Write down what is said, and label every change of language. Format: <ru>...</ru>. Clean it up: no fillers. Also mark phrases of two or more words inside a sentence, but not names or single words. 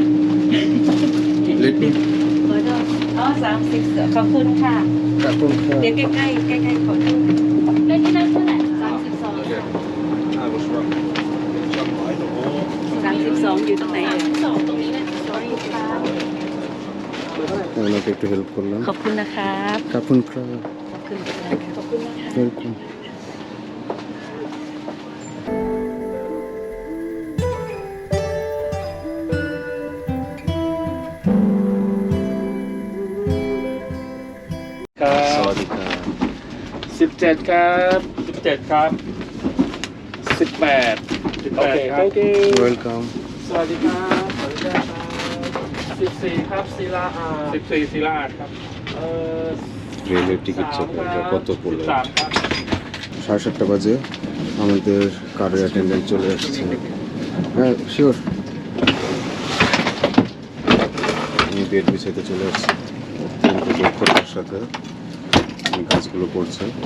<en>Let me.</en> <th>ขอโทษอ๋อ30ขอบคุณค่ะ Kapun เดี๋ยวใกล้ๆใกล้ๆขอโทษ แล้วที่นั่งเท่าไหร่คะ 32</th> <en>I was wrong.</en> <th>32 อยู่ตรงไหนเอ่ย 32ตรงนี้นะ sorry ค่ะ</th> <bn>ওনাকে একটু হেল্প করলাম।</bn> <th>ขอบคุณนะครับ ขอบคุณ ครับ, ขอบคุณค่ะขอบคุณนะคะ ওয়েলকাম। সাওয়াদিকা। 17 ครับ17ครับ18โอเคครับ</th> <en>thank you ওয়েলকাম।</en> <th>สวัสดีครับสวัสดีครับ14ครับศิลาอา14ศิลาอาครับ</th> <bn>রেলের টিকিট চেক এটা কত পড়লো?</bn> <th>13 ครับ</th> <bn>7:30 বাজে আমাদের কারের অ্যাটেন্ডেন্ট চলে আসছে। হ্যাঁ শিওর। আমি বেড বিছাইতে চলে আসছি, কিন্তু দক্ষতার সাথে গাছগুলো পড়ছে।</bn>